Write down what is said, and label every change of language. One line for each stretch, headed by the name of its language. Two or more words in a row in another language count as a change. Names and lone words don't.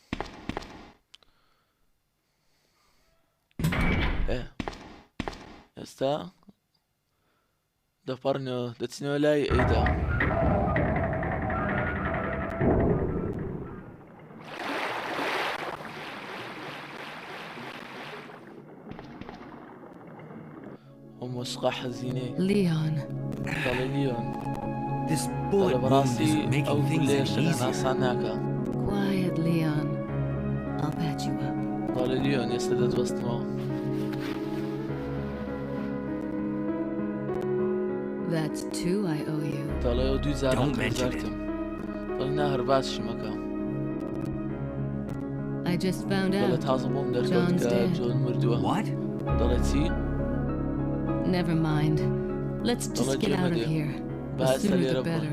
Central Kurdish: ئێستا دەپەڕنەوە دەچینەوە لای ئەیدا ئەو مۆسیقا حەزینەی
English: Leon.
Central Kurdish: دەڵێ لیۆن
English: This
Central Kurdish: دەڵێ
English: bullet wound
Central Kurdish: بەڕاستی
English: isn't
Central Kurdish: ئەو
English: making things
Central Kurdish: گولێ
English: any
Central Kurdish: شتەکە
English: easier.
Central Kurdish: ئاسان ناکە
English: Quiet, Leon. I'll patch you up.
Central Kurdish: دەڵێ لیۆن ئێستا دەتوەستمەوە
English: That's two I owe you.
Central Kurdish: دەڵێ ئەو دوی جارە
English: Don't mention
Central Kurdish: قەرزارتم دەڵێ نا هەر باسشی مەکە
English: I just found
Central Kurdish: دەڵێ
English: out.
Central Kurdish: تازە بۆم دەرکەوت
English: John's
Central Kurdish: کە
English: dead.
Central Kurdish: جۆن مردووە
English: What?
Central Kurdish: دەڵێ چی؟
English: Never mind. Let's just Well, get out of dear. here. The
Central Kurdish: بەس
English: sooner
Central Kurdish: لێرە
English: the better.